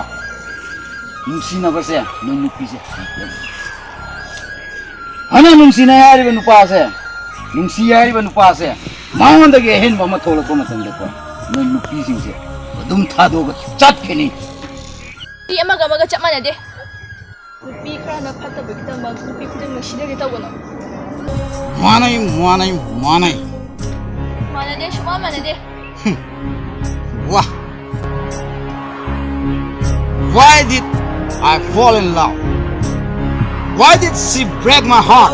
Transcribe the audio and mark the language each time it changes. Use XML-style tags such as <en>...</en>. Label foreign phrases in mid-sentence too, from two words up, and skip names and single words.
<mni>Nungsi na ba se noi nupi se. Ana nungsi na yari ba nupa se. Nungsi yari ba nupa se. Maon da ge ahen ba ma tholo ko matam da ko. Noi nupi sing se. Dum tha do ga chat kheni. Ti amaga chap mana de. Nupi khara na phata ba kitam ba nupi khuding na shide ta gono. Manai. Mana de shuma mana de.</mni> <en>Wah. Why did I fall in love? Why did she break my heart?</en>